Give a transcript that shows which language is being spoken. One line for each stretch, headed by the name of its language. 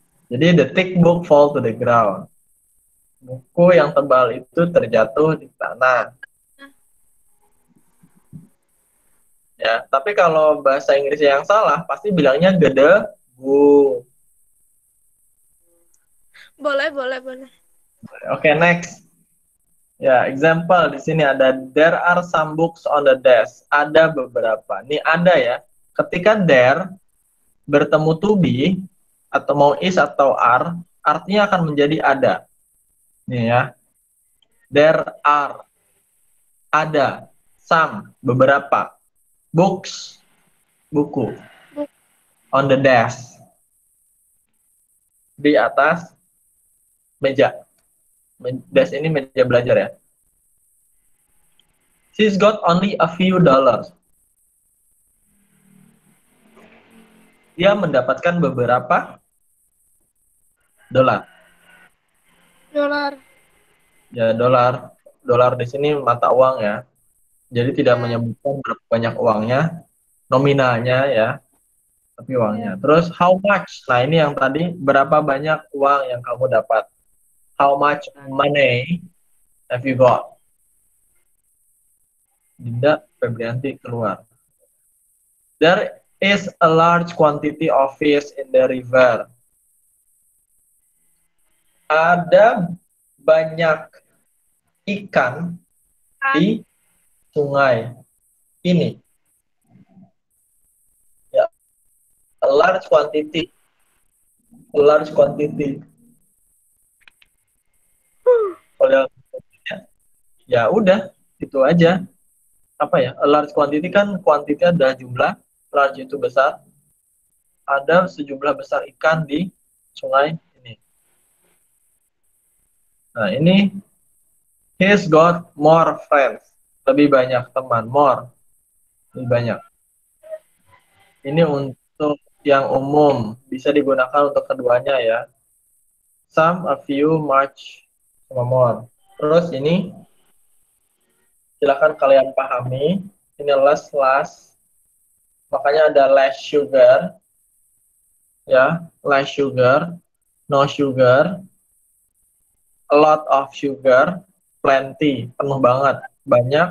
Indonesian: Jadi
English: the thick book fall to the ground.
Indonesian: Buku yang tebal itu terjatuh di tanah. Ya, tapi kalau bahasa Inggris yang salah pasti bilangnya gede bu. Boleh.
English: Oke, next. Ya, example
Indonesian: di sini ada
English: there are some books on the desk.
Indonesian: Ada beberapa. Ini ada ya. Ketika there bertemu to be atau mau is atau are, artinya akan menjadi ada.
English: Nih ya. There are.
Indonesian: Ada.
English: Some.
Indonesian: Beberapa.
English: Books.
Indonesian: Buku.
English: On the desk.
Indonesian: Di atas meja. Desk ini meja belajar ya.
English: She's got only a few dollars.
Indonesian: Dia mendapatkan beberapa dolar. Ya, dolar. Dolar di sini mata uang ya. Jadi tidak menyebutkan berapa banyak uangnya, nominalnya ya, tapi uangnya. Terus
English: how much?
Indonesian: Nah, ini yang tadi berapa banyak uang yang kamu dapat?
English: How much money have you got?
Indonesian: Dinda Febrianti keluar.
English: There is a large quantity of fish in the river.
Indonesian: Ada banyak ikan di sungai ini.
English: Ya, a large quantity. A large quantity.
Indonesian: Kalau ya udah, itu aja. Apa ya?
English: A large quantity
Indonesian: kan quantity adalah jumlah, large itu besar. Ada sejumlah besar ikan di sungai ini. Nah, ini
English: he's got more friends.
Indonesian: Lebih banyak teman, more. lebih banyak. Ini untuk yang umum, bisa digunakan untuk keduanya ya.
English: Some, a few, much,
Indonesian: sama
English: more.
Indonesian: Terus ini silakan kalian pahami.
English: Ini less,
Indonesian: makanya ada
English: less sugar, ya, less sugar, no sugar, a lot of sugar, plenty,
Indonesian: penuh banget, banyak.